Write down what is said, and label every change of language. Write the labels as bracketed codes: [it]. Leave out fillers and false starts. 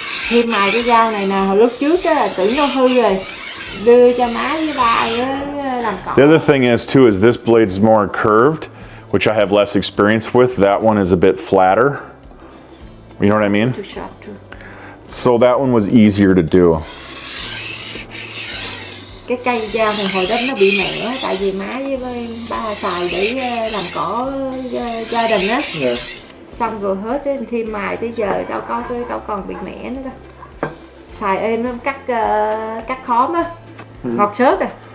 [vi] Thêm mài cái dao này nè, hồi lúc trước á, tưởng nó hư rồi, đưa cho má với ba làm cỏ. [en] The other thing is too, is this blade's more curved, which I have less experience with. That one is a bit flatter. You know what I mean? Too sharp too. So that one was easier to do. [vi] Cái cây dao này hồi đó nó bị mẻ, tại vì má với ba xài để làm cỏ gia đình á. Xong rồi hết ấy, thêm mài tới giờ đâu còn bị mẻ nữa đâu. Xài êm lắm, cắt khóm á, ngọt xớt à.